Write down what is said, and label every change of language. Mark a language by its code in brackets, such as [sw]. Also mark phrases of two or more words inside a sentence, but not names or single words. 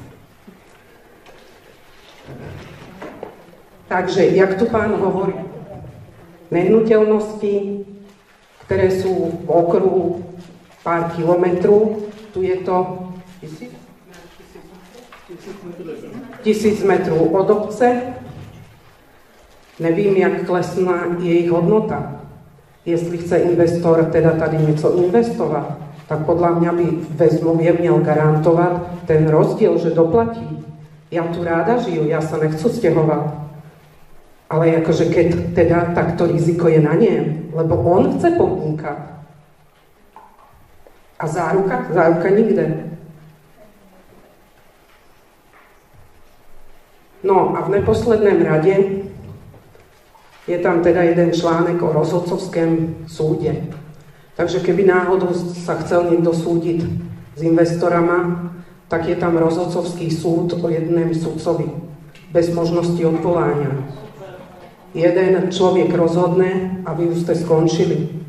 [sk] Takže, jak tu pán hovorí, nehnuteľnosti, ktoré sú v okruhu pár kilometrov, tu je to 1000 metrov od obce. [cs] Nevím, jak klesná je ich hodnota. Jestli chce investor teda tady něco investovat, tak podľa mňa by ve zmluvě měl garantovat ten rozdíl, že doplatí. Já tu ráda žiju, já sa nechci stěhovat. Ale jakože keď teda, tak to riziko je na něm, lebo on chce podnikat. A záruka? Záruka nikde. No a v neposledném radě je tam teda jeden článek o rozhodcovském súde. [sk] Takže keby náhodou sa chcel niekto súdiť s investorama, tak je tam rozhodcovský súd o jednom sudcovi, bez možnosti odvolania. Jeden človek rozhodne a vy už ste skončili.